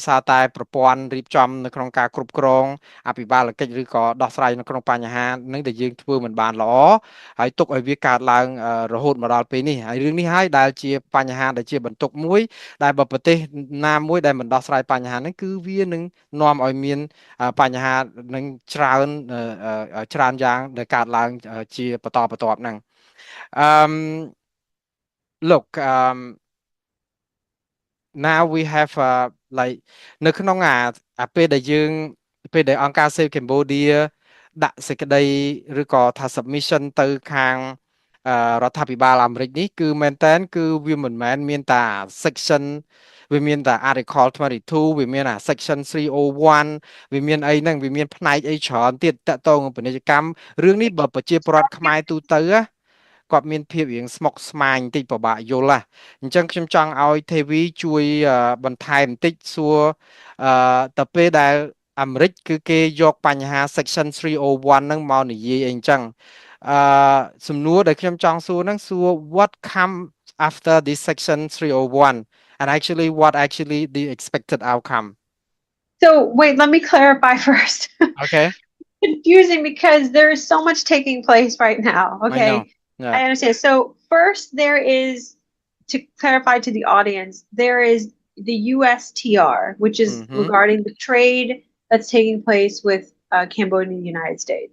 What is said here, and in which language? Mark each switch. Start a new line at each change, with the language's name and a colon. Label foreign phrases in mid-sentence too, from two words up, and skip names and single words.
Khmer: សារតែប្រព័ន្ធរៀបចំនៅក្នុងការគ្រប់គ្រងអភិបាលកិច្ចឬក៏ដោះស្រាយនៅក្នុងបញ្ហានឹងដែលយើងធ្វើមិនបានល្អហើយទុកឲ្យវាកើតឡើងរហូតមកដល់ពេលនេះហើយរឿងនេះហើយដែលជាបញ្ហាដែលជាបន្ទុកមួយដែលបើប្រទេសណាមួយដែលមិនដោះស្រាយបញ្ហាហ្នឹងគឺវានឹងនាំឲ្យមានបញ្ហានឹងច្រើនយ៉ាងដែលកើតឡើងជាបន្តបន្ទាប់ហ្នឹង
English: look now we have like
Khmer: នៅក្នុងអាពេលដែលអង្គការ Save Cambodia ដាក់សេចក្តីឬក៏ថា submission ទៅខាងរដ្ឋាភិបាលអាមេរិកនេះគឺមែន តើគឺវាមិនមែនមានតែ section វាមានតែ article 22វាមាន section 301វាមានអីហ្នឹងវាមានផ្នែក អីច្រើនទៀតតកតងពាណិជ្ជកម្មរឿងនេះបើប្រជាពលរដ្ឋខ្មែរទូទៅគាត់មានភាពរៀងស្មុគស្មាញបន្តិចពិបាកយល់អញ្ចឹងខ្ញុំចង់ឲ្យទេវីជួយបន្ថែមបន្តិចសួរទៅពេលដែលអាមេរិកគឺគេយកបញ្ហា section 301ហ្នឹងមកនិយាយអីចឹងសំណួរដែលខ្ញុំចង់សួរហ្នឹងសួរ
English: what come after this section 301 and actually what actually the expected outcome. So wait, let me clarify first. Okay. Confusing because there is so much taking place right now. I know. Okay. Yeah. I understand. So first there is, to clarify to the audience, there is the USTR, which is regarding the trade that's taking place with Cambodia and the United States.